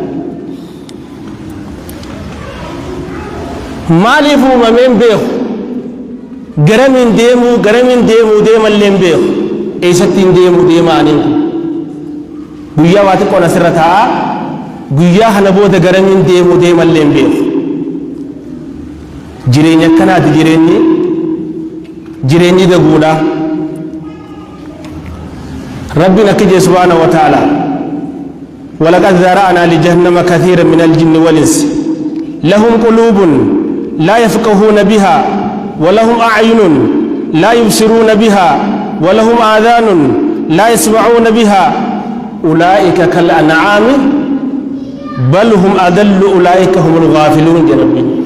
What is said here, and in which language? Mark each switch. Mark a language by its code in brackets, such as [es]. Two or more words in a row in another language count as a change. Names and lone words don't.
[om] maaliif uumameen beeku garamiin deemuu deemalleen beeku eessattiin deemuu deemaaniin guyyaa waa xiqqoon asirra taa'a guyyaa kana booda garamiin deemuu deemalleen beeku jireenya akkanaati jireenyi daguudha [ar] ربنا كجي سبحانه وتعالى ولقد ذرأنا لجهنم كثيرا من الجن والإنس لهم قلوب لا يفقهون بها ولهم أعين لا يبصرون بها ولهم آذان لا يسمعون بها أولئك كالأنعام بل هم أضل أولئك هم الغافلون يا ربي